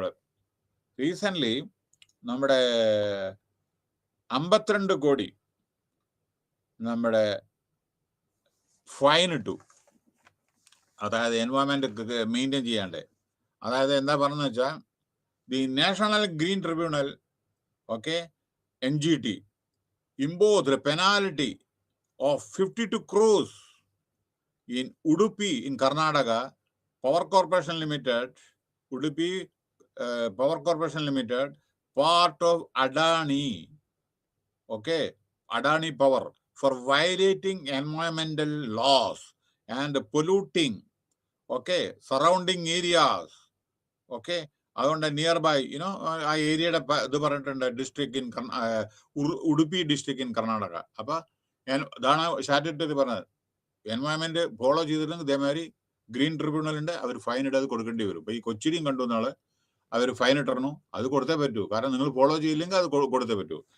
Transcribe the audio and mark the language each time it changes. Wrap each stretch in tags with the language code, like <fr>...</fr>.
<ml>നമ്മൾ റീസെന്റ് നമ്മുടെ 52 കോടി നമ്മുടെ ഫൈൻ ഇട്ടു. അതായത് എൻവയോൺമെന്റ് മെയിൻറ്റെയിൻ ചെയ്യാണ്ട്. അതായത് എന്താ പറഞ്ഞെന്ന് വെച്ചാൽ,</ml> <en>The national green tribunal, okay, NGT, imposed a penalty of 52 crores in Udupi in Karnataka, Power Corporation Limited, Udupi Power Corporation Limited, part of Adani, okay, Adani Power, for violating environmental laws and polluting, okay, surrounding areas, okay.</en> <ml>അതുകൊണ്ട് near by ആ ഏരിയയുടെ ഇത് പറഞ്ഞിട്ടുണ്ട്,</ml> <en>District in Udupi district in Karnataka.</en> <ml>അപ്പൊ ഇതാണ് statutory പറഞ്ഞത്. Environment follow ചെയ്തിട്ടുണ്ടെങ്കിൽ ഇതേമാതിരി ഗ്രീൻ ട്രിബ്യൂണലിന്റെ അവർ ഫൈൻ ഇടാതെ കൊടുക്കേണ്ടി വരും. ഇപ്പൊ ഈ കൊച്ചിയിലും കണ്ടു നാള് അവർ ഫൈൻ ഇട്ടിരുന്നു, അത് കൊടുത്തേ പറ്റൂ, കാരണം നിങ്ങൾ ഫോളോ ചെയ്യില്ലെങ്കിൽ അത് കൊടുത്തേ പറ്റൂ.</ml>